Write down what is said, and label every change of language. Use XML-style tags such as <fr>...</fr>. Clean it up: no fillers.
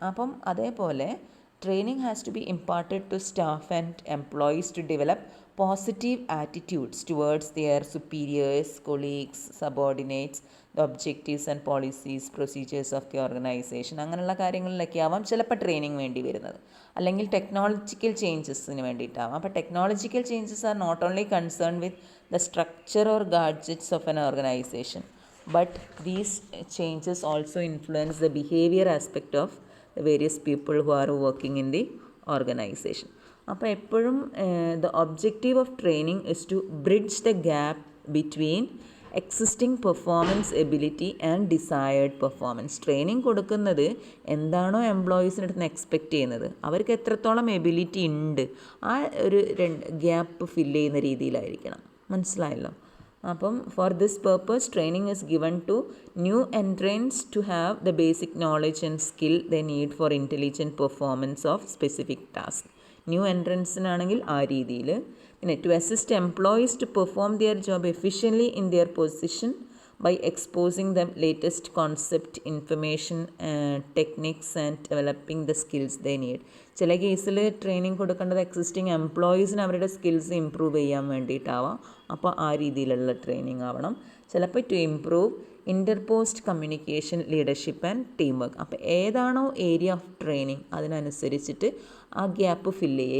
<ml>അപ്പം അതേപോലെ</ml> <en>training has to be imparted to staff and employees to develop positive attitudes towards their superiors, colleagues, subordinates, the objectives and policies, procedures of the organization.</en> <ml>അങ്ങനെയുള്ള കാര്യങ്ങളിലൊക്കെ ആവാം ചിലപ്പോൾ training വേണ്ടി വരുന്നത്. അല്ലെങ്കിൽ ടെക്നോളജിക്കൽ ചേഞ്ചസിന് വേണ്ടിയിട്ടാവാം.</ml> <en>അപ്പോൾ technological changes are not only concern with the structure or gadgets of an organization, but these changes also influence the behaviour aspect of the various people who are working in the organization.</en> <ml>അപ്പോൾ എപ്പോഴും</ml> <en>the objective of training is to bridge the gap between existing performance ability and desired performance.</en> <ml>Training കൊടുക്കുന്നത് എന്താണോ എംപ്ലോയീസിൻ്റെ അടുത്ത് നിന്ന് expect ചെയ്യുന്നത്, അവർക്ക് എത്രത്തോളം ability ഉണ്ട്, ആ ഒരു ഗ്യാപ്പ് ഫില്ല് ചെയ്യുന്ന രീതിയിലായിരിക്കണം. മനസ്സിലായല്ലോ?</ml> <en>അപ്പം for this purpose training is given to new entrants to have the basic knowledge and skill the need for intelligent performance of specific task.</en> <ml>New എൻട്രൻസിനാണെങ്കിൽ ആ രീതിയിൽ.</ml> <en>പിന്നെ to assist employees to perform their job efficiently in their position by exposing the latest concept, information, techniques and developing the skills they need.</en> <ml>ചില കേസിൽ training കൊടുക്കേണ്ടത് existing എംപ്ലോയീസിന് അവരുടെ skills improve ചെയ്യാൻ വേണ്ടിയിട്ടാവാം. അപ്പോൾ ആ രീതിയിലുള്ള ട്രെയിനിങ് ആവണം. ചിലപ്പോൾ</ml> <en>To improve interpersonal communication, leadership and team work.</en> <ml>അപ്പോൾ ഏതാണോ ഏരിയ ഓഫ് ട്രെയിനിങ് അതിനനുസരിച്ചിട്ട് ആ ഗ്യാപ്പ് ഫില്ല് ചെയ്യുക.</ml>